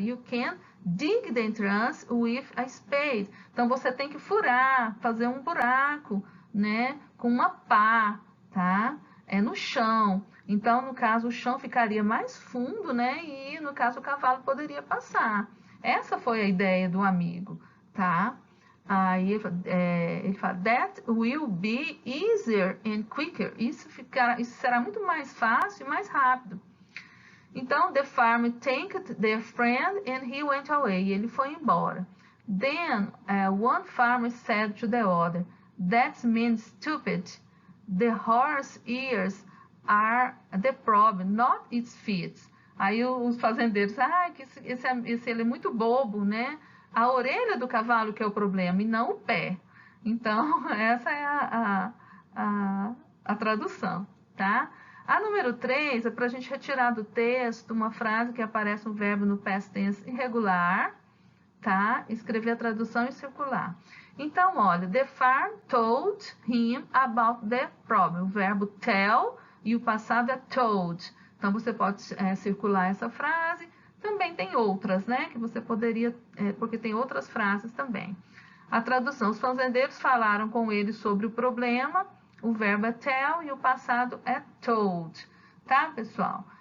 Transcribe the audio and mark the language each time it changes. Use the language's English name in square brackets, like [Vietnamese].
[English] You can dig the entrance with a spade. [Portuguese] Então, você tem que furar, fazer um buraco, né? Com uma pá, tá? No chão. Então, no caso, o chão ficaria mais fundo, né? E, no caso, o cavalo poderia passar. Essa foi a ideia do amigo, tá? Aí ele fala, [English] that will be easier and quicker. [Portuguese] Isso será muito mais fácil e mais rápido. Então, [English] the farmer thanked their friend and he went away. [Portuguese] E ele foi embora. [English] Then, one farmer said to the other, that means stupid. The horse ears are the problem, not its feet. [Portuguese] Aí os fazendeiros, esse ele é muito bobo, né? A orelha do cavalo que é o problema e não o pé. Então, essa é a tradução, tá? A número 3 é para a gente retirar do texto uma frase que aparece um verbo no past tense irregular, tá? Escrever a tradução e circular. Então, olha, [English] the farm told him about the problem. [Portuguese] O verbo tell e o passado é told. Então, você pode circular essa frase. Também tem outras, né? Que você poderia, porque tem outras frases também. A tradução, os fazendeiros falaram com ele sobre o problema, o verbo é tell e o passado é told, tá, pessoal?